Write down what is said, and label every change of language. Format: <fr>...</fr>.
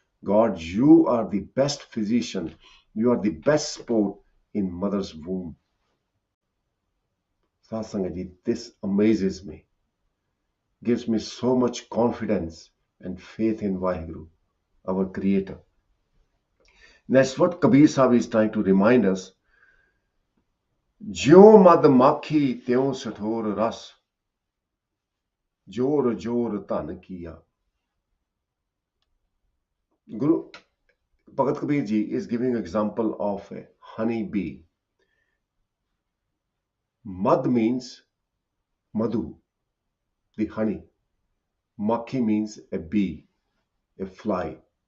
<en>God, you are the best physician. You are the best support in mother's womb. Satsangaji, this amazes me. Gives me so much confidence and faith in Vaheguru, our Creator. That's what Kabir Sahib is trying to remind us.</en> <hi>ज्यों मद माखी त्यों सठोर रस, जोर जोर धन किया.</hi> <en>Guru Bhagat Kabir ji is giving an example of a honey bee. Mad means madhu, the honey. Makhi means a bee, a fly.</en>